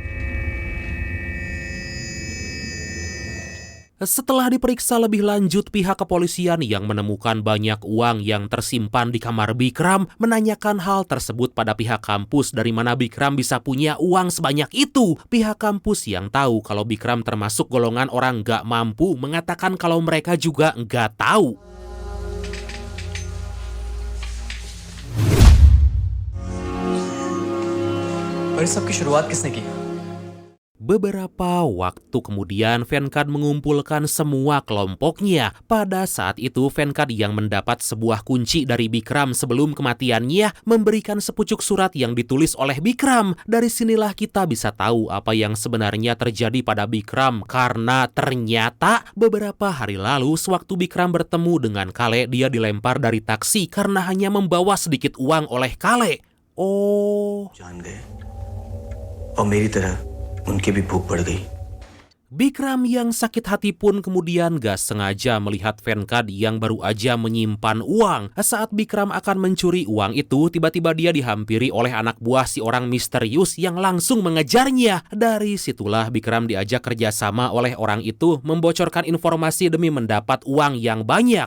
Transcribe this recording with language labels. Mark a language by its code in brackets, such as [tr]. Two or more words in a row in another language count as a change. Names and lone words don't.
[id] Setelah diperiksa lebih lanjut, pihak kepolisian yang menemukan banyak uang yang tersimpan di kamar Bikram menanyakan hal tersebut pada pihak kampus, dari mana Bikram bisa punya uang sebanyak itu. Pihak kampus yang tahu kalau Bikram termasuk golongan orang nggak mampu mengatakan kalau mereka juga nggak tahu. [hi] और इस सब की शुरुआत किसने की? [id] Beberapa waktu kemudian, Venkat mengumpulkan semua kelompoknya. Pada saat itu, Venkat yang mendapat sebuah kunci dari Bikram sebelum kematiannya memberikan sepucuk surat yang ditulis oleh Bikram. Dari sinilah kita bisa tahu apa yang sebenarnya terjadi pada Bikram, karena ternyata beberapa hari lalu sewaktu Bikram bertemu dengan Kale, dia dilempar dari taksi karena hanya membawa sedikit uang oleh Kale. Oh, [hi] जान गए और मेरी तरह उनकी भी भूख बढ़ गई. [id] Bikram yang sakit hati pun kemudian gak sengaja melihat Venkat yang baru aja menyimpan uang. Saat Bikram akan mencuri uang itu, tiba-tiba dia dihampiri oleh anak buah si orang misterius yang langsung mengejarnya. Dari situlah Bikram diajak kerjasama oleh orang itu membocorkan informasi demi mendapat uang yang banyak.